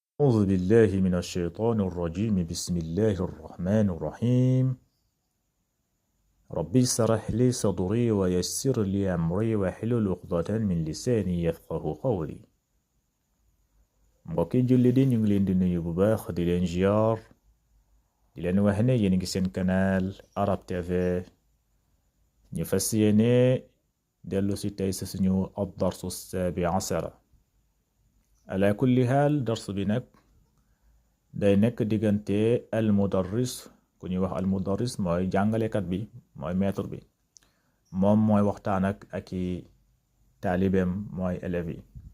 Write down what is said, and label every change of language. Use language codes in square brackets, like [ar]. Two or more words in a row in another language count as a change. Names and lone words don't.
[ar] أعوذ بالله من الشيطان الرجيم بسم الله الرحمن الرحيم ربي اشرح لي صدري ويسر لي أمري واحلل عقدة من لساني يفقهوا قولي [wo] mbokki julli di ñu ngi leen di nuyu bu baax di leen ziar di leen wax ne yéen ngi seen canal Arab TV ñu fas yéene dellu si tey sa suñu [ar] الدرس السابع عشر على كل حال [wo] dars bi nag day nekk diggante [ar] المدرس [wo] ku ñuy wax [ar] المدرس [wo] mooy jàngalekat bi mooy maître bi moom mooy waxtaan ak i taalibeem mooy élèves yi